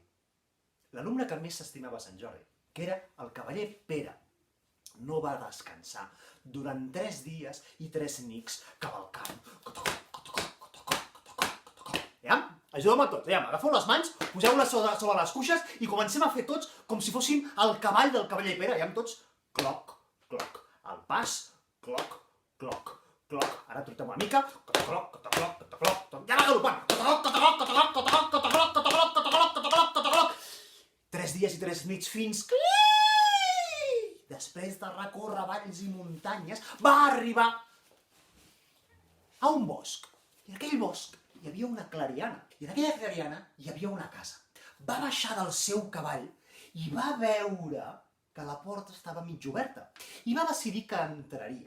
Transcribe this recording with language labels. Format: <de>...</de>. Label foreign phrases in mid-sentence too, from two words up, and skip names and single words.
<ca>L'alumne que més s'estimava Sant Jordi, que era el cavaller Pere, no va descansar durant 3 dies i 3 nits cavalcant. Ajudeu-me tots, agafeu les mans, poseu-les sobre les cuixes i comencem a fer tots com si fóssim el cavall del cavaller Pere. Tots, cloc, cloc, al pas, cloc, cloc, cloc. Ara trotem una mica, cloc, cloc, cloc, i ara galopant, cloc, cloc, cloc, cloc, cloc, cloc, cloc. 3 dies i 3 nits fins que, després de recórrer valls i muntanyes, va arribar a un bosc. I en aquell bosc hi havia una clariana, i en aquella clariana hi havia una casa. Va baixar del seu cavall i va veure que la porta estava mig oberta i va decidir que entraria.</ca>